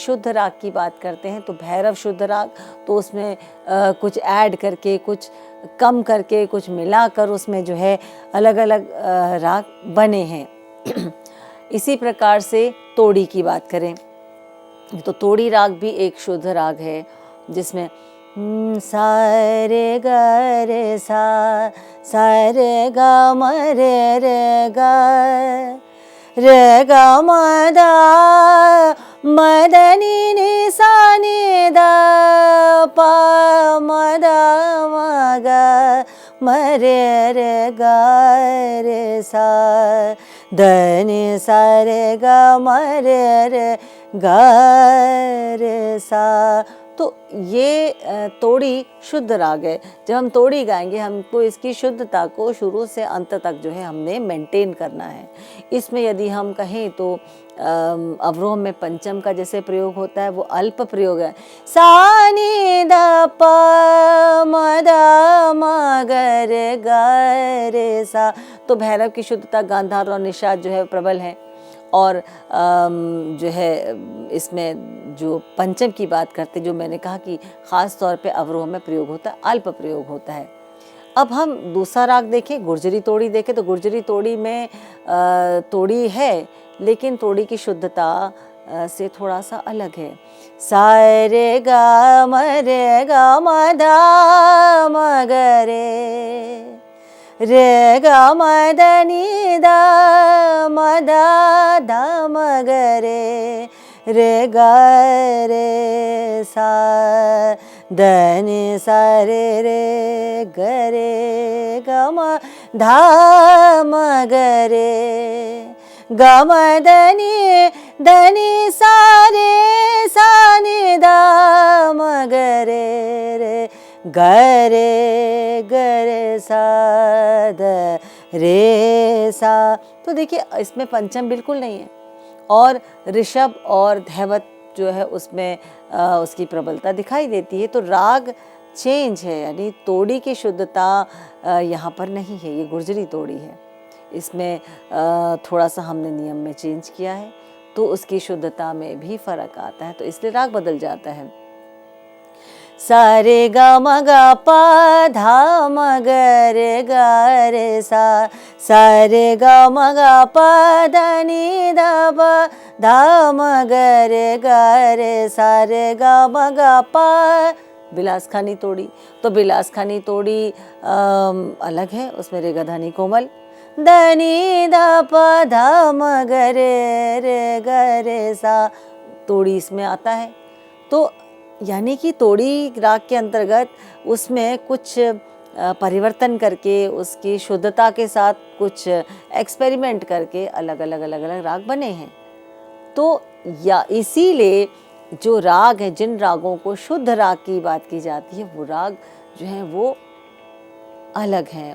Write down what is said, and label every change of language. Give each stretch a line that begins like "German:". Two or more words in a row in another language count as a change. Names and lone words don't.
Hindi: शुद्ध राग की बात करते हैं तो भैरव शुद्ध राग, तो उसमें कुछ ऐड करके, कुछ कम करके, कुछ मिलाकर उसमें जो है अलग अलग राग बने हैं। इसी प्रकार से तोड़ी की बात करें तो तोड़ी राग भी एक शुद्ध राग है, जिसमें सा रे ग रे सा, सा रे ग म रे ग, रे ग म द म द नि नि सा नि द प म द म ग म रे रे ग रे सा, द नि सा रे ग म रे रे ग रे सा। तो ये तोड़ी शुद्ध राग है। जब हम तोड़ी गाएंगे, हमको इसकी शुद्धता को शुरू से अंत तक जो है हमने मेंटेन करना है। इसमें यदि हम कहें तो अवरोह में पंचम का जैसे प्रयोग होता है वो अल्प प्रयोग है। सा नि द प म द म ग रे ग रे सा। तो भैरव की शुद्धता गांधार और निषाद जो है प्रबल है। और जो है इसमें जो पंचम की बात करते, जो मैंने कहा कि ख़ास तौर पे अवरोह में प्रयोग होता है, अल्प प्रयोग होता है। अब हम दूसरा राग देखें, गुर्जरी तोड़ी देखें तो गुर्जरी तोड़ी में तोड़ी है, लेकिन तोड़ी की शुद्धता से थोड़ा सा अलग है। सा रे ग म रे ग म द म ग रे, रे ग म द नि द म द द म ग रे, रे ग रे सा, द नि सा रे रे ग रे ग म ध म ग रे, ग म द नि सा रे सा नि द म ग रे, रे ग सा द रे सा। तो देखिए इसमें पंचम बिल्कुल नहीं है, और ऋषभ और धैवत जो है उसमें उसकी प्रबलता दिखाई देती है। तो राग चेंज है, यानी तोड़ी की शुद्धता यहाँ पर नहीं है। ये गुर्जरी तोड़ी है, इसमें थोड़ा सा हमने नियम में चेंज किया है, तो उसकी शुद्धता में भी फर्क आता है, तो इसलिए राग बदल जाता है। सा रे ग म ग प ध म ग रे ग रे सा, सा रे ग म ग प ध नि द प ध म ग रे ग रे सा, रे ग म ग प। बिलासखानी तोड़ी, तो बिलासखानी तोड़ी अलग है, उसमें रे ग ध नि कोमल, द नि द प ध म ग रे ग रे सा, तोड़ी इसमें आता है। तो यानी कि तोड़ी राग के अंतर्गत उसमें कुछ परिवर्तन करके, उसकी शुद्धता के साथ कुछ एक्सपेरिमेंट करके अलग अलग राग बने हैं। तो या इसीलिए जो राग है, जिन रागों को शुद्ध राग की बात की जाती है, वो राग जो है वो अलग हैं।